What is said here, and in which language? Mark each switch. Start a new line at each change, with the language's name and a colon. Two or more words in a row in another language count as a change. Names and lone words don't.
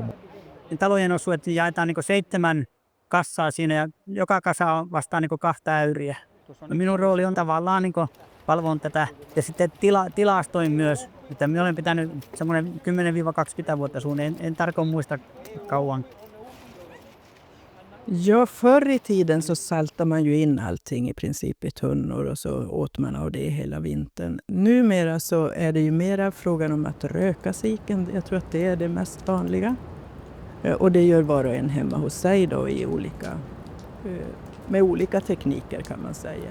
Finnish: Talojen osuudet jaetaan 7 kassaa siinä ja joka kasa on vastaan 2 äyriä. No minun rooli on tavallaan valvon tätä ja sitten tilastoin myös. Että minä olen pitänyt semmoinen 10-20 vuotta suunnilleen, en tarkoin muista kauan.
Swedish: Ja, förr i tiden så saltade man ju in allting i princip i tunnor och så åt man av det hela vintern. Numera så är det ju mera frågan om att röka siken. Jag tror att det är det mest vanliga. Och det gör var och en hemma hos sig då i med olika tekniker kan man säga.